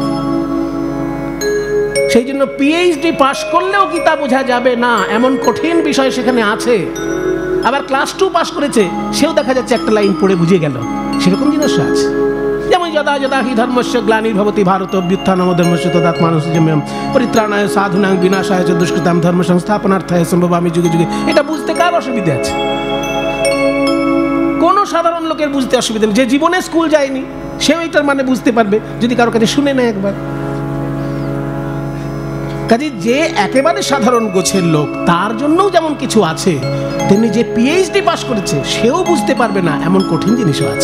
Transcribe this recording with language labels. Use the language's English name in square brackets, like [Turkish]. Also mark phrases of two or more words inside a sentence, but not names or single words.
[Bangla] সেই জন্য পিএইচডি পাশ করলেও গীতা বোঝা যাবে না এমন কঠিন বিষয় সেখানে আছে। আবার ক্লাস 2 পাশ করেছে, সেও দেখা যাচ্ছে একটা লাইন পড়ে বুঝে গেল, সেরকম জিনিস আছে। [Sanskrit] যেমন যদা যদা হি ধর্মস্য গ্লানির্ভবতি ভারত অভ্যুত্থানমধর্মস্য তদাত্মানুসৃজম্যহম পরিত্রাণায় সাধুনাং বিনাশায় চ দুষ্কৃতাং ধর্ম সংস্থাপনার্থায় সম্ভবামি যুগে যুগে। [Bangla] এটা বুঝতে কার অসুবিধা আছে? কোন সাধারণ লোকের বুঝতে অসুবিধা নেই। যে জীবনে স্কুল যায়নি সেও এটার মানে বুঝতে পারবে যদি কারো কাছে শুনে নেয় একবার। কাজে যে একেবারে সাধারণ গোছের লোক তার জন্যও যেমন কিছু আছে, তেমনি যে পিএইচডি পাশ করেছে সেও বুঝতে পারবে না এমন কঠিন জিনিসও আছে।